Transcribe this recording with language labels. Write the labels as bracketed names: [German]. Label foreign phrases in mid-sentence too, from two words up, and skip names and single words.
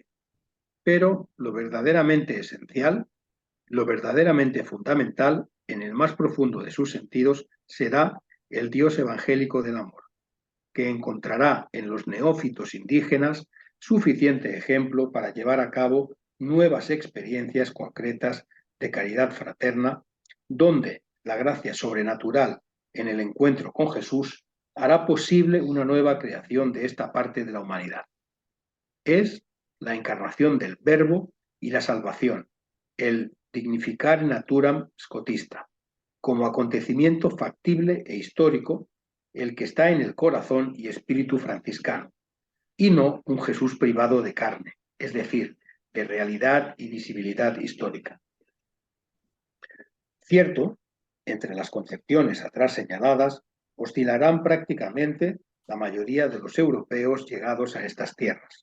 [Spanish] Pero lo verdaderamente esencial, lo verdaderamente fundamental, en el más profundo de sus sentidos, será el Dios evangélico del amor, que encontrará en los neófitos indígenas suficiente ejemplo para llevar a cabo nuevas experiencias concretas de caridad fraterna, donde la gracia sobrenatural en el encuentro con Jesús hará posible una nueva creación de esta parte de la humanidad. Es la encarnación del Verbo y la salvación, el [Latin] dignificare naturam [Spanish] scotista, como acontecimiento factible e histórico, el que está en el corazón y espíritu franciscano, y no un Jesús privado de carne, es decir, de realidad y visibilidad histórica. Cierto, entre las concepciones atrás señaladas, oscilarán prácticamente la mayoría de los europeos llegados a estas tierras.